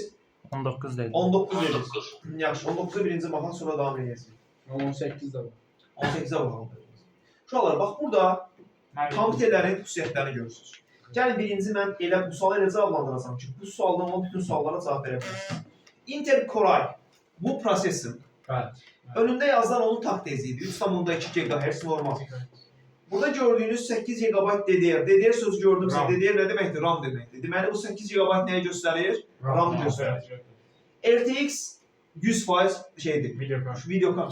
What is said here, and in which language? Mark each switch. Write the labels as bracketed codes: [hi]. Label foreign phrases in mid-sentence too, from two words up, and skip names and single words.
[az] 19 dedim. 19 dediniz. Yaxşı, 19-a birinci baxın, sonra davam edəcəyik. 18 də var. 18-ə baxalım. Uşaqlar, bax burada kompüterlərin xüsusiyyətlərini görürsünüz. Gəlin birinci mən elə bu sualı elə cavablandıracağam ki, bu sualdan o bütün suallara cavab verə bilərsiniz. Intel Core i bu prosesor. Önündə yazılan onun takt tezliyidir. 3.2 GHz normal. Burada gördüyünüz 8 GB DDR. DDR sözü gördümsə, DDR nə deməkdir? RAM deməkdir. Deməli, bu 8 GB nəyə göstərir? RAM göstərir. RTX 100% şeydir. Video kart.